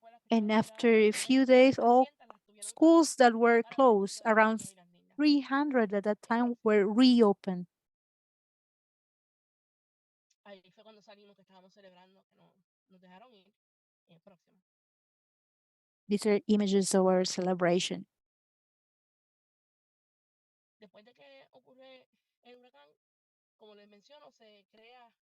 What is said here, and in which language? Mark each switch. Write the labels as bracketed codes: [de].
[en] And after a few days, all schools that were closed, around 300 at that time, were reopened. [es] Ahí fue cuando salimos que estábamos celebrando que nos dejaron ir. Próxima. [en] These are images of our celebration. [es] Después de que ocurre el huracán, como les menciono, se crea